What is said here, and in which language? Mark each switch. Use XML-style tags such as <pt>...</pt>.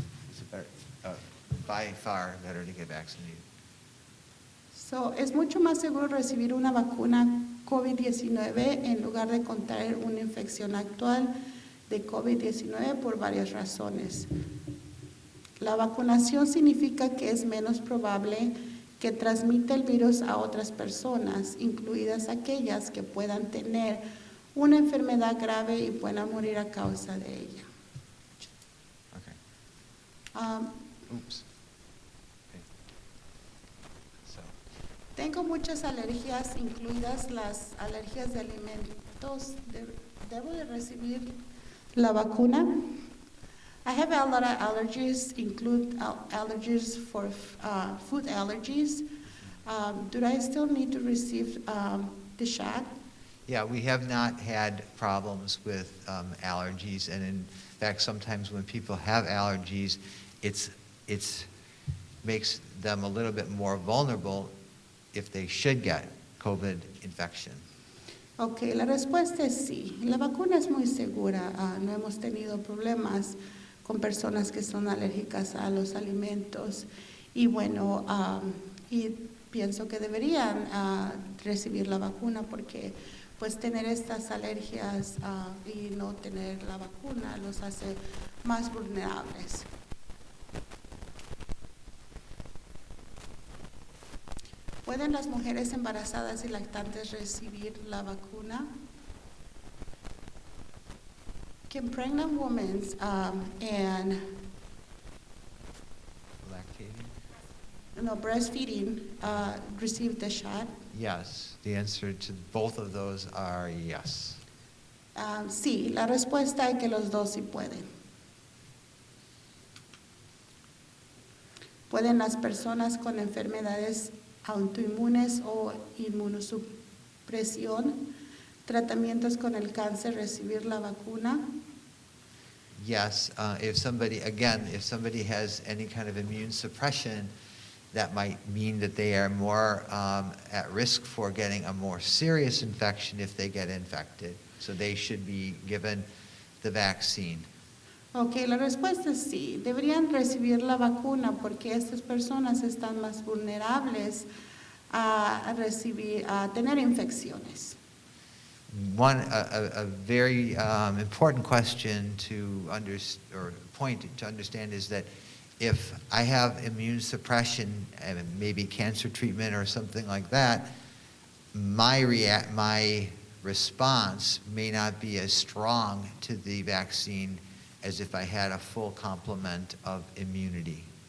<en>It's better, by far better to get vaccinated.</en> <es>So, es mucho más seguro recibir una vacuna COVID-19 en lugar de contraer una infección actual de COVID-19 por varias razones. La vacunación significa que es menos probable que transmita el virus a otras personas, incluidas aquellas que puedan tener una enfermedad grave y puedan morir a causa de ella.</es> <en>Okay. Oops. Okay. So,</en> <es>Tengo muchas alergias, incluidas las alergias de alimentos. ¿Debo de recibir la vacuna?</es> <en>I have a lot of allergies, include allergies for food allergies. Do I still need to receive the shot? yeah, we have not had problems with allergies, and in fact, sometimes when people have allergies, it's makes them a little bit more vulnerable if they should get COVID infection.</en> <es>Ok, la respuesta es sí. La vacuna es muy segura. No hemos tenido problemas con personas que son alérgicas a los alimentos. Y bueno, y pienso que deberían recibir la vacuna porque pues tener estas alergias y no tener la vacuna los hace más vulnerables. ¿Pueden las mujeres embarazadas y lactantes recibir la vacuna?</es> <en>Can pregnant women and Lactating? breastfeeding receive the shot? Yes. The answer to both of those are yes.</en> <es>Sí, la respuesta es que los dos sí pueden. ¿Pueden las personas con enfermedades autoinmunes o inmunosupresión, tratamientos con el cáncer, recibir la vacuna?</es> <en>Yes, if somebody has any kind of immune suppression, that might mean that they are more at risk for getting a more serious infection if they get infected. So they should be given the vaccine.</en> <es>Ok, la respuesta es sí. Deberían recibir la vacuna porque estas personas están más vulnerables a tener infecciones.</es> <en>A very important question to understand is that if I have immune suppression and maybe cancer treatment or something like that, my response may not be as strong to the vaccine as if I had a full complement of immunity.</en>